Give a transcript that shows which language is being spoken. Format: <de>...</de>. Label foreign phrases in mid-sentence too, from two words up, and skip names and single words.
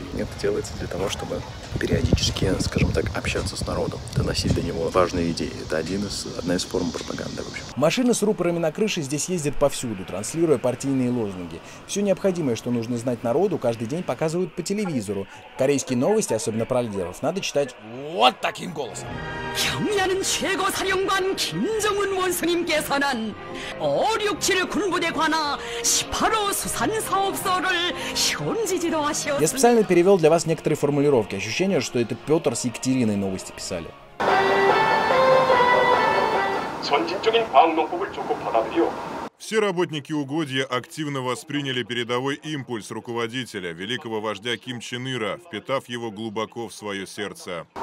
<ru>Это делается для того, чтобы периодически, скажем так, общаться с народом, доносить до него важные идеи. Это одна из форм пропаганды, в общем. Машины с рупорами на крыше здесь ездят повсюду, транслируя партийные лозунги. Все необходимое, что нужно знать народу, каждый день показывают по телевизору. Корейские новости, особенно про лидеров, надо читать вот таким голосом.</ru> <ko>경야는 최고 사령관 김정은 원수님께서는 567 군부대 관하 18호 수산 사업소를 현지 지도하셨습니다.</ko> <ru>Я специально перевел для вас некоторые формулировки. Ощущение, что это Петр с Екатериной новости писали. Все работники угодья активно восприняли передовой импульс руководителя, великого вождя Ким Чен Ира, впитав его глубоко в свое сердце.</ru>